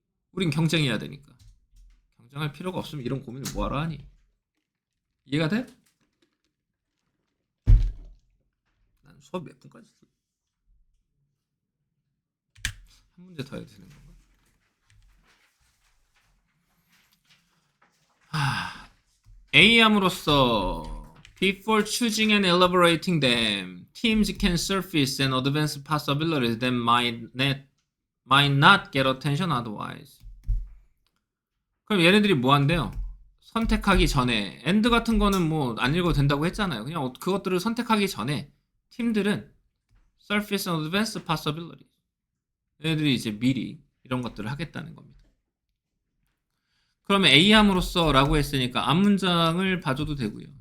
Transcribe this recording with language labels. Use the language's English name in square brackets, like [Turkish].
[Korean] 우린 경쟁해야 되니까. 경쟁할 필요가 없으면 이런 고민을 뭐하러 하니? 이해가 돼? 난 수업 몇 분까지 했어? 한 문제 더 해야 되는 건가? A함으로써 [English] Before choosing and elaborating them, teams can surface and advance possibilities that might not get attention otherwise. [Korean] 그럼 얘네들이 뭐 한대요? 선택하기 전에 and 같은 거는 뭐 안 읽어도 된다고 했잖아요. 그냥 그것들을 선택하기 전에 팀들은 [English] surface and advance possibilities. [Korean] 얘네들이 이제 미리 이런 것들을 하겠다는 겁니다. 그러면 A함으로써 라고 했으니까 앞문장을 봐줘도 되고요.